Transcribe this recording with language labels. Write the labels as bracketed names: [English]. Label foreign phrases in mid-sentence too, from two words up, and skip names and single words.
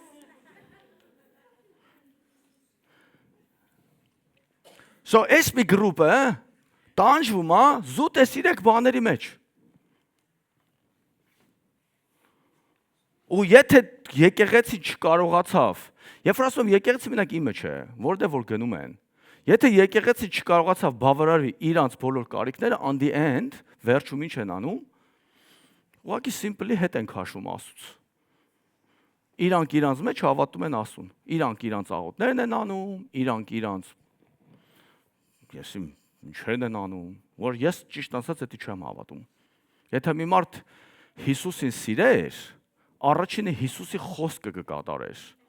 [Armenian] So, այս մի գրուպը տանջվում է զուտ է 3 բաների մեջ։ Ու եթե եկեղեցի չկարողացավ, երբ որ ասում եմ եկեղեցի մենակ իմը չէ, որտեղ որ գնում են, եթե եկեղեցի չկարողացավ բավարարի իրանց բոլոր կարիքները, [English] on the end, [Armenian] վերջում ինչ են անում, ուղղակի simply հետ են քաշում Աստծուց։ Իրանք իրանց մեջ հավատում են Աստծուն, իրանք իրանց աղոթներն են անում, իրանք իրանց ես ինչերն են անում, որ ես ճիշտ ասած դա չեմ հավատում։ Եթե մի մարդ Հիսուսին սիրեր, առաջինը Հիսուսի խոսքը կկատարեր։